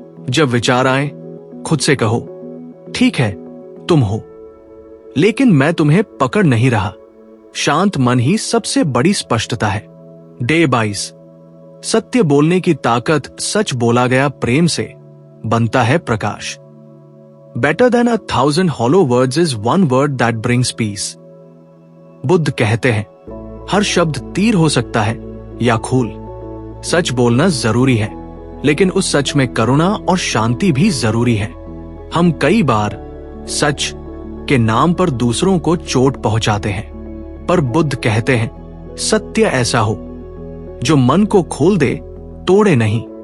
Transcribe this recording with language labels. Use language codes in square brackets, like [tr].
[hi] जब विचार आए, खुद से कहो, ठीक है तुम हो, लेकिन मैं तुम्हें पकड़ नहीं रहा। शांत मन ही सबसे बड़ी स्पष्टता है। डे 22, सत्य बोलने की ताकत, सच बोला गया प्रेम से बनता है प्रकाश। [en] Better than 1,000 hollow words is one word that brings peace। [hi] Buddha कहते हैं, हर शब्द तीर हो सकता है या खूल। सच बोलना जरूरी है, लेकिन उस सच में करुणा और शांति भी जरूरी है। हम कई बार सच के नाम पर दूसरों को चोट पहुंचाते हैं, पर बुद्ध कहते हैं, सत्य ऐसा हो जो मन को खोल दे, तोड़े नहीं।